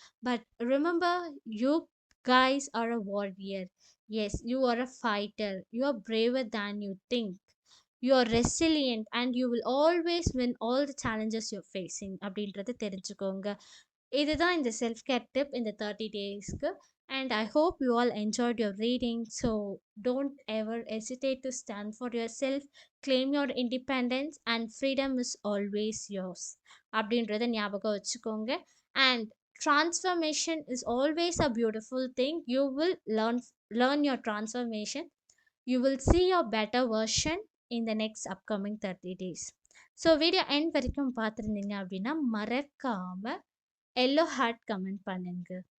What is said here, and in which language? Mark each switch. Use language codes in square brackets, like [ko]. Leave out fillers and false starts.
[en] But remember, you guys are a warrior. Yes, you are a fighter. You are braver than you think. You are resilient and you will always win all the challenges you're facing [ta] அப்படின்றத தெரிஞ்சுக்கோங்க. இதுதான் இந்த self care tip இந்த 30 டேஸ்க்கு. [en] And I hope you all enjoyed your reading. So don't ever hesitate to stand for yourself, claim your independence, and freedom is always yours. [ta] அப்படின்றத ஞாபகம் வச்சுக்கோங்க. [en] And transformation is always a beautiful thing. You will learn your transformation. You will see your better version in the next upcoming 30 days. [ta] So video end வரைக்கும் பார்த்துருந்தீங்க அப்படின்னா மறக்காம yellow heart comment பண்ணுங்க.